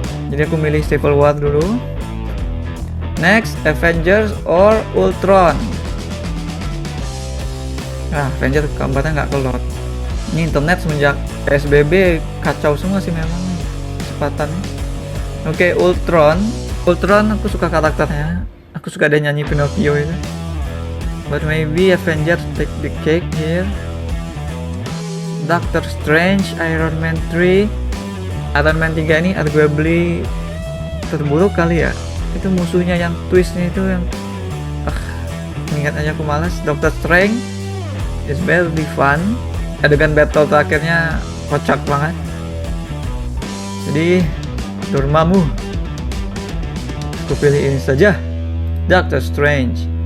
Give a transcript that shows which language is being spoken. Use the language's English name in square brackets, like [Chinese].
[Indonesian] Jadi aku milih Civil War dulu. Next, Avengers or Ultron. Avengers gambarnya nggak kelot. Ini internet semenjak PSBB kacau semua sih memang kecepatannya. Oke, Ultron aku suka karakternya. Aku suka dia nyanyi Pinocchio itu. [English] But maybe Avengers take the cake here. [Indonesian] Doctor Strange, Iron Man 3. Iron Man 3 ini arguably terburuk kali ya. Itu musuhnya yang twistnya itu yang ingat aja aku malas. [English] Doctor Strange is very fun. [Indonesian] Adegan battle terakhirnya kocak banget. Jadi Durmamu, aku pilih ini saja, Doctor Strange.